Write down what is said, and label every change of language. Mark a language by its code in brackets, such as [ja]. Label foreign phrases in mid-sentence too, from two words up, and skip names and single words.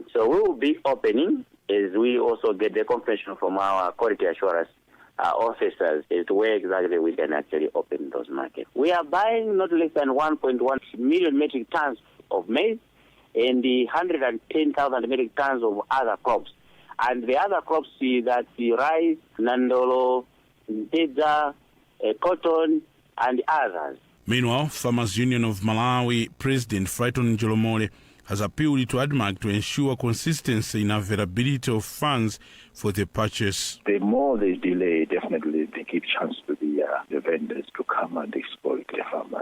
[en] So we will be opening as we also get the confirmation from our quality assurance officers as to where exactly we can actually open those markets. We are buying not less than 1.1 million metric tons of maize and 110,000 metric tons of other crops. And the other crops that the rice, [ny] nandolo, ntedza, [en] cotton, and others. Meanwhile, Farmers Union of Malawi President Frighton Njolomole has appealed to ADMAC to ensure consistency in availability of funds for the purchase. The more they delay, definitely they give chance to the vendors to come and exploit the farmer.